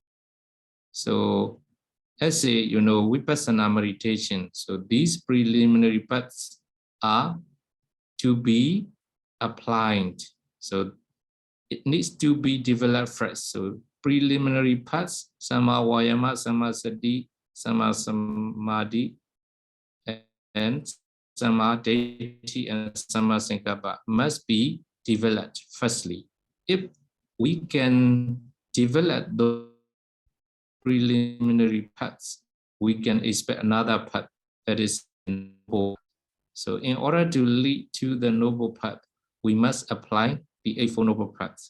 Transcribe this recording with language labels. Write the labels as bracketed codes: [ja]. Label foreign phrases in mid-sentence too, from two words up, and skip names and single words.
[en] So as a, Vipassana meditation, so these preliminary paths are to be applied. So it needs to be developed first. So preliminary paths, [pi] Sama Vayama, Sama Sati, Sama Samadhi, and Sama Deity and Sama Sankappa [en] must be developed firstly. If we can develop those preliminary paths, we can expect another path that is noble. So in order to lead to the noble path, we must apply the Eightfold Noble Paths.